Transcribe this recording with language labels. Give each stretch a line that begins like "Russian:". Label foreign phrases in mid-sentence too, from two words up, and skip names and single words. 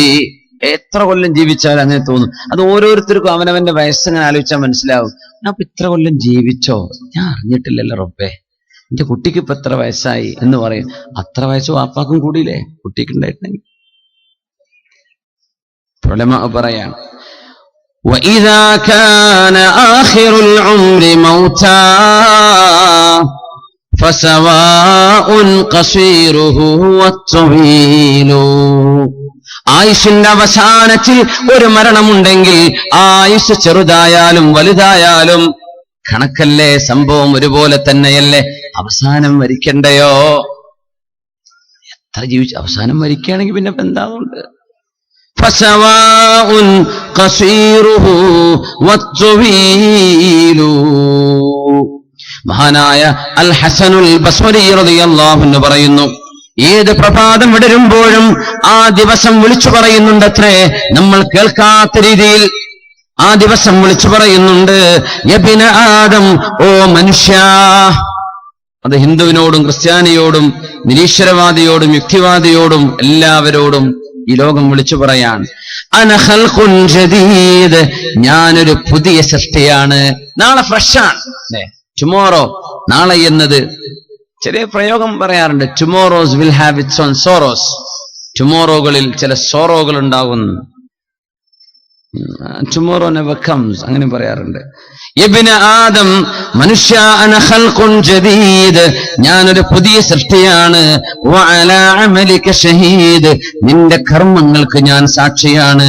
Malayalam: എത്ര കൊല്ലം ജീവിച്ചാൽ അങ്ങനെ തോന്നും. അത് ഓരോരുത്തർക്കും അവനവന്റെ വയസ്സങ്ങനെ ആലോചിച്ചാൽ മനസ്സിലാവും. ഞാൻ ഇപ്പൊ ഇത്ര കൊല്ലം ജീവിച്ചോ, ഞാൻ അറിഞ്ഞിട്ടില്ലല്ലോ റബ്ബേ, എന്റെ കുട്ടിക്ക് ഇപ്പൊ എത്ര വയസ്സായി എന്ന് പറയും. അത്ര വയസ്സ് വാപ്പാക്കും കൂടിയില്ലേ കുട്ടിക്ക് ഉണ്ടായിട്ടുണ്ടെങ്കിൽ? ഉലമാ പറയാണ്,
Arabic: وَإِذَا كَانَ آخِرُ الْعُمْرِ مَوْتًا فَسَوَاءٌ قَصِيرُهُ وَالطَّوِيلُ.
Malayalam: ആയുസ്സിന്റെ അവസാനത്തിൽ ഒരു മരണമുണ്ടെങ്കിൽ ആയുസ് ചെറുതായാലും വലുതായാലും കണക്കല്ലേ, സംഭവം ഒരുപോലെ തന്നെയല്ലേ? അവസാനം മരിക്കണ്ടയോ? എത്ര ജീവിച്ചു അവസാനം മരിക്കുകയാണെങ്കിൽ പിന്നെ എന്താണുണ്ട്?
Arabic: فسواء قصيره والطويل.
Malayalam: മഹാനായ അൽ ഹസനുൽ ബസ്രി
Arabic: رضي الله عنه
Malayalam: പറയുന്നു, ഏത് പ്രഭാതം വിടരുമ്പോഴും ആ ദിവസം വിളിച്ചു പറയുന്നുണ്ടത്രേ, നമ്മൾ കേൾക്കാത്ത രീതിയിൽ ആ ദിവസം വിളിച്ചു പറയുന്നുണ്ട്,
Arabic: يابن آدم,
Malayalam: ഓ മനുഷ്യ. അത് ഹിന്ദുവിനോടും ക്രിസ്ത്യാനിയോടും നിരീശ്വരവാദിയോടും യുക്തിവാദിയോടും എല്ലാവരോടും ഈ ലോകം വിളിച്ചു പറയാൻ,
Arabic: أنا خلق جديد,
Malayalam: ഞാനൊരു പുതിയ സൃഷ്ടിയാണ്. നാളെ ഫ്രഷാണ്, ടുമോറോ, നാളെ എന്നത് ചെറിയ പ്രയോഗം പറയാറുണ്ട്.
English: Tomorrows will have its own sorrows,
Malayalam: ടുമോറോകളിൽ ചില സോറോകൾ ഉണ്ടാകും.
English: Tomorrow never comes,
Malayalam: അങ്ങനെ പറയാറുണ്ട്.
Arabic: ابن آدم,
Malayalam: മനുഷ്യ,
Arabic: أنا خلق جديد,
Malayalam: ഞാനൊരു പുതിയ സൃഷ്ടിയാണ്.
Arabic: وعلى عملك شهيد,
Malayalam: നിന്റെ കർമ്മങ്ങൾക്ക് ഞാൻ സാക്ഷിയാണ്.